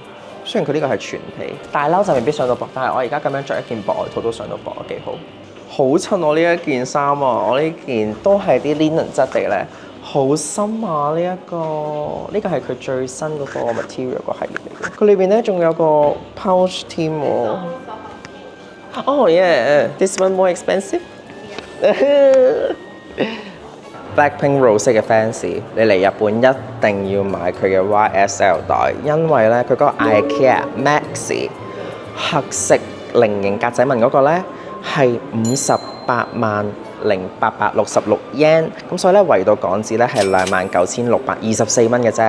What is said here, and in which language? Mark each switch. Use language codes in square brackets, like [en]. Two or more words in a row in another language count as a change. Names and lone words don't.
[yue] 雖然佢呢個係全皮，大褸就未必上到膊，但係我而家咁樣着一件薄外套都上到膊，幾好。好襯我呢一件衫啊！我呢件都係啲 linen 質地咧，好深啊！呢個係佢最新嗰個 material 個系列嚟嘅。佢裏邊咧仲有個 pouch 添喎。 [en] Oh yeah，this one more expensive [yue] 。Blackpink Rosé 嘅 fans， 你嚟日本一定要買佢嘅 YSL 袋，因為咧佢嗰個 IKEA Maxi 黑色菱形格仔紋嗰個咧係58,866 yen， 咁所以咧圍到港紙咧係29,624蚊嘅啫。